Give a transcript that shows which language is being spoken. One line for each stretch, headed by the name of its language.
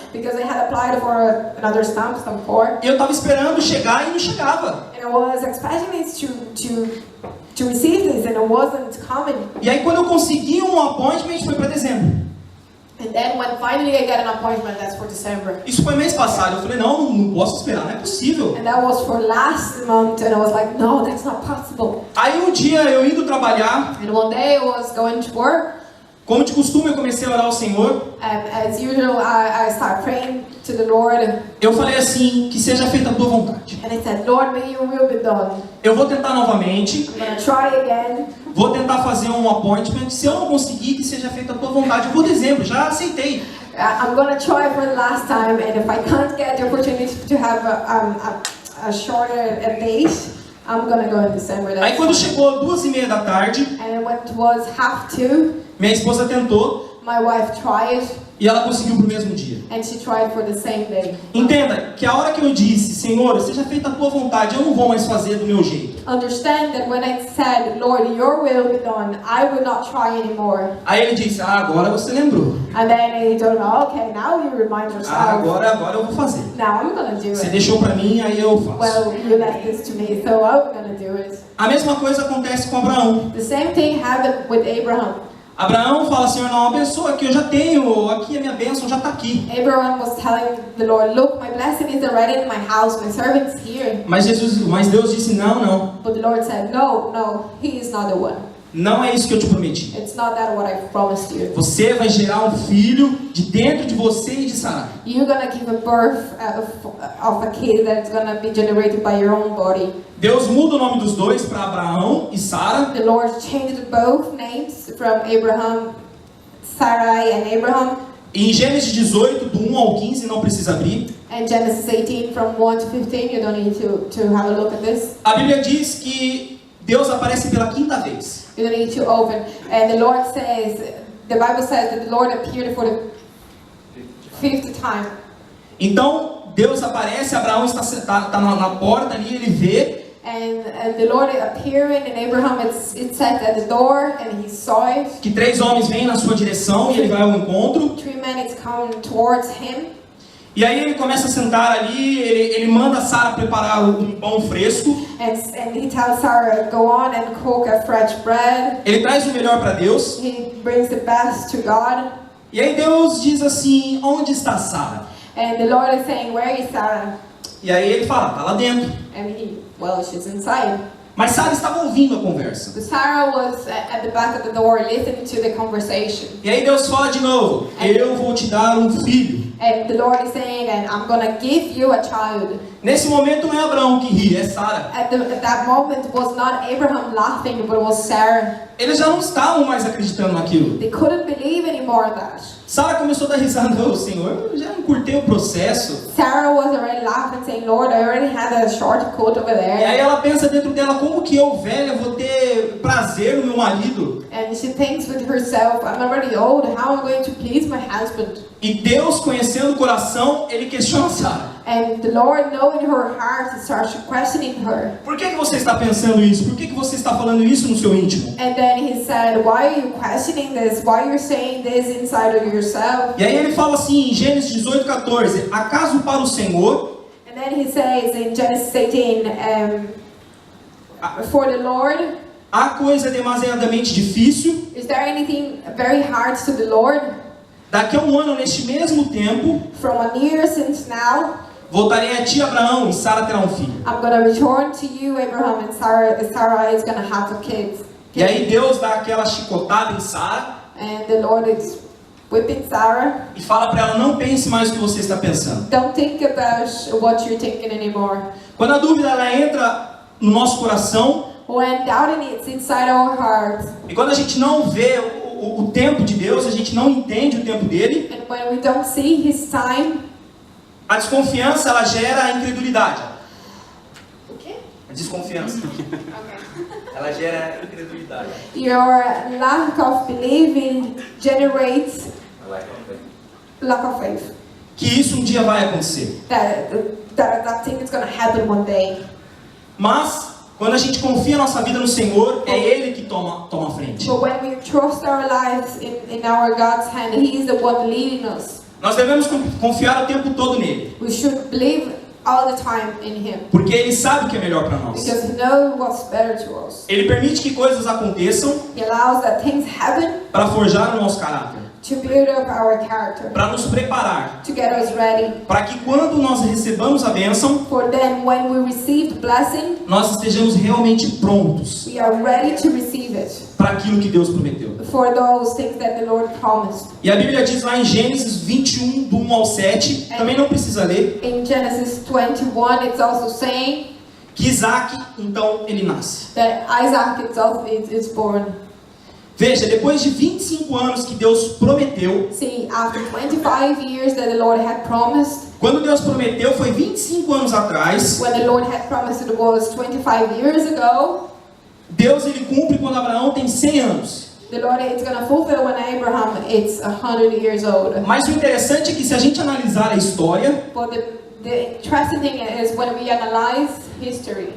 English: Because I had applied for another stamp 4.
Portuguese: E eu estava esperando chegar e não chegava.
English: And I was expecting it to receive this and it wasn't coming.
Portuguese: E aí quando eu consegui um appointment foi para dezembro.
English: And then when finally I get an appointment, that's for December.
Portuguese: Isso foi mês passado. Eu falei, não posso esperar, não é possível.
English: And that was for last month and I was like, no, that's not possible.
Portuguese: Aí um dia eu indo trabalhar,
English: And one day I was going to work.
Portuguese: como de costume eu comecei a orar ao Senhor.
English: As usual, I start praying to the Lord.
Portuguese: Eu falei assim, que seja feita a tua vontade.
English: And I said, Lord, may your will be done.
Portuguese: Eu vou tentar novamente,
English: I'm going to try again.
Portuguese: vou tentar fazer um appointment. Se eu não conseguir, que seja feita a tua vontade. Eu vou dezembro, já aceitei.
English: I'm going to try for the last time. And if I can't get the opportunity to have a shorter date, I'm going to go in December.
Portuguese: Aí quando chegou 2:30 da tarde,
English: And when it was 1:30,
Portuguese: minha esposa tentou
English: my wife tried.
Portuguese: e ela conseguiu pro mesmo dia.
English: And she tried for the same day.
Portuguese: Entenda que a hora que eu disse, Senhor, seja feita a tua vontade, eu não vou mais fazer do meu jeito.
English: Understand that when I said, Lord, your will be done, I will not try anymore.
Portuguese: Aí ele disse, agora você lembrou.
English: And then he told me, okay, now you remind yourself.
Portuguese: Agora eu vou fazer.
English: Now I'm going to do
Portuguese: Você
English: it.
Portuguese: deixou pra mim, aí eu faço.
English: Well, you left this to me, so I'm going to do it.
Portuguese: A mesma coisa acontece com Abraão.
English: The same thing happened with Abraham.
Portuguese: Abraão fala, Senhor, não, abençoa aqui, eu já tenho, aqui a minha bênção já está aqui.
English: Abraham was telling the Lord, look, my blessing is already in my house, my servant's here.
Portuguese: Mas Deus disse, não.
English: But the Lord said, no, he is not the one.
Portuguese: Não é isso que eu te prometi.
English: It's not that what I promised you.
Portuguese: Você vai gerar um filho de dentro de você e de Sara.
English: You're going to give a birth of a kid that's going to be generated by your own body.
Portuguese: Deus muda o nome dos dois para Abraão e Sara.
English: The Lord changed both names from Abraham, Sarai and Abraham.
Portuguese: E em Gênesis 18, do 1 ao 15, não precisa abrir.
English: And Genesis 18 from 1 to 15, you don't need to have a look at this.
Portuguese: A Bíblia diz que Deus aparece pela 5ª vez.
English: You don't need to open. And the Lord says, the Bible says that the Lord appeared for the 5th time.
Portuguese: Então, Deus aparece, Abraão está na porta ali, ele vê.
English: And the Lord appearing in Abraham, it said at the door, and he saw it.
Portuguese: Que 3 homens vêm na sua direção e ele vai ao encontro.
English: 3 men come towards him.
Portuguese: E aí ele começa a sentar ali, ele manda Sara preparar um pão fresco.
English: And he tells Sarah, go on and cook a fresh bread.
Portuguese: Ele traz o melhor para Deus.
English: He brings the best to God.
Portuguese: E aí Deus diz assim, onde está Sara?
English: And the Lord is saying, where is Sarah?
Portuguese: E aí ele fala, tá lá dentro.
English: And well, she's inside.
Portuguese: Mas Sara estava ouvindo a conversa.
English: But Sarah was at the back of the door listening to the conversation.
Portuguese: E aí Deus fala de novo: eu vou te dar um filho.
English: And the Lord is saying, and I'm going to give you a child.
Portuguese: Nesse momento não é Abraão que ri, é Sara.
English: At that moment, it was not Abraham laughing, but it was Sarah.
Portuguese: Eles já não estavam mais acreditando naquilo.
English: They couldn't believe anymore that.
Portuguese: Sara começou a dar risada: não, Senhor, eu já encurtei o processo.
English: Sarah was already laughing, saying, Lord, I already had a shortcut over
Portuguese: E aí
English: there.
Portuguese: ela pensa dentro dela: como que eu, velha, vou ter prazer no meu marido?
English: And she thinks with herself, I'm already old, how am I going to please my husband?
Portuguese: E Deus, conhecendo o coração, ele questiona Sara:
English: And the Lord, knowing her heart, starts questioning her.
Portuguese: por que você está pensando isso? Por que você está falando isso no seu íntimo?
English: And then he said, why are you questioning this? Why are you saying this inside of yourself?
Portuguese: E aí ele fala assim em Gênesis 18:14: acaso para o Senhor
English: And then he says in Genesis 18, for the Lord,
Portuguese: há coisa demasiadamente difícil?
English: is there anything very hard to the Lord?
Portuguese: Daqui a um ano, neste mesmo tempo,
English: From a year since now,
Portuguese: voltarei a ti, Abraão, e Sara terá um filho.
English: I'm going to return to you, Abraham, and Sarah is going to have a kid.
Portuguese: E aí Deus dá aquela chicotada em Sara
English: And the Lord is whipping Sarah.
Portuguese: e fala para ela: não pense mais o que você está pensando.
English: Don't think about what you're thinking anymore.
Portuguese: Quando a dúvida ela entra no nosso coração,
English: When doubting it's inside our heart,
Portuguese: e quando a gente não vê o tempo de Deus, a gente não entende o tempo dele,
English: and when we don't see His time,
Portuguese: a desconfiança ela gera a incredulidade.
English: okay.
Portuguese: A desconfiança. Ela gera a incredulidade.
English: Your lack of believing generates lack of faith.
Portuguese: Que isso um dia vai acontecer.
English: That thing is going to happen one day.
Portuguese: Mas quando a gente confia a nossa vida no Senhor, é Ele que toma a frente.
English: But when we trust our lives in our God's hand, He is the one leading us.
Portuguese: Nós devemos confiar o tempo todo nele,
English: We should believe all the time in Him,
Portuguese: porque Ele sabe o que é melhor para nós.
English: because He knows what's better to us.
Portuguese: Ele permite que coisas aconteçam
English: He allows that things happen
Portuguese: para forjar o nosso caráter,
English: to build up our character,
Portuguese: para nos preparar,
English: to get us ready.
Portuguese: para que quando nós recebamos a bênção,
English: For then, when we receive the blessing,
Portuguese: nós estejamos realmente prontos
English: we are ready to receive it,
Portuguese: para aquilo que Deus prometeu.
English: for those things that the Lord promised.
Portuguese: E a Bíblia diz lá em Gênesis 21, do 1 ao 7, também não precisa ler,
English: In Genesis 21, it's also saying
Portuguese: que Isaac, então, ele nasce.
English: that Isaac itself is born.
Portuguese: Veja, depois de 25 anos que Deus prometeu,
English: See, after 25 years that the Lord had promised,
Portuguese: quando Deus prometeu foi 25 anos atrás,
English: when the Lord had promised it was 25 years ago,
Portuguese: Deus ele cumpre quando Abraão tem 100 anos.
English: the Lord is going to fulfill when Abraham is 100 years old.
Portuguese: Mas o interessante é que se a gente analisar a história,
English: But the interesting thing is when we analyze history,